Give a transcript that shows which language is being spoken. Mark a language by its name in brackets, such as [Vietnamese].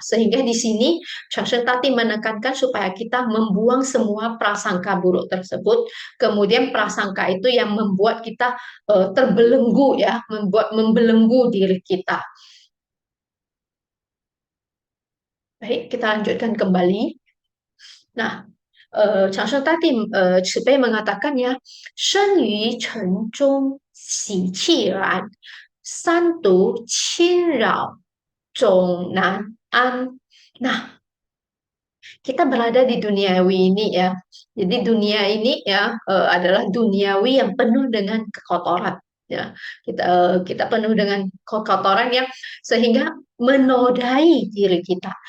[Indonesian] Sehingga di sini Tati menekankan supaya kita membuang semua prasangka buruk tersebut. Kemudian prasangka itu yang membuat kita terbelenggu ya, membelenggu diri kita. Baik, kita lanjutkan kembali. Nah, Tati mengatakan ya, [Chinese] 生于尘中喜气然，三毒侵扰 Zhongnan. [Indonesian] Nah, kita berada di duniawi ini ya. Jadi dunia ini ya adalah duniawi yang penuh dengan kekotoran. Ya, kita penuh dengan kekotoran yang sehingga menodai diri kita.